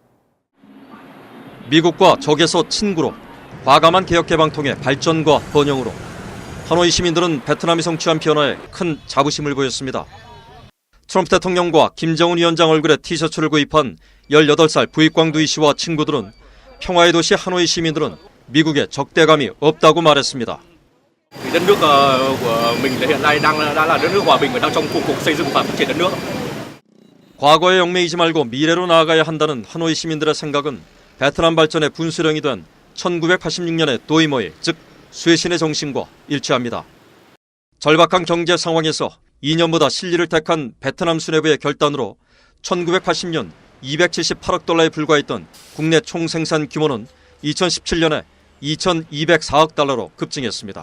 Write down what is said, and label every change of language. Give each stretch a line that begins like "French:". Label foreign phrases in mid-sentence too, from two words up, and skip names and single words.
Korean: 미국과 적에서 친구로 과감한 개혁 개방 통해 발전과 번영으로 하노이 시민들은 베트남이 성취한 변화에 큰 자부심을 보였습니다. 트럼프 대통령과 김정은 위원장 얼굴에 티셔츠를 구입한 18살 부익광두이 씨와 친구들은 평화의 도시 하노이 시민들은 미국에 적대감이 없다고 말했습니다.
Vietnamese: đất nước của mình hiện nay đã là đất nước hòa bình và đang trong cuộc xây dựng và phát triển đất nước.
Korean: 과거에 얽매이지 말고 미래로 나아가야 한다는 하노이 시민들의 생각은 베트남 발전의 분수령이 된 1986년의 도이모이, 즉 쇄신의 정신과 일치합니다. 절박한 경제 상황에서 2년보다 실리를 택한 베트남 수뇌부의 결단으로 1980년 278억 달러에 불과했던 국내 총생산 규모는 2017년에 2,204억 달러로 급증했습니다.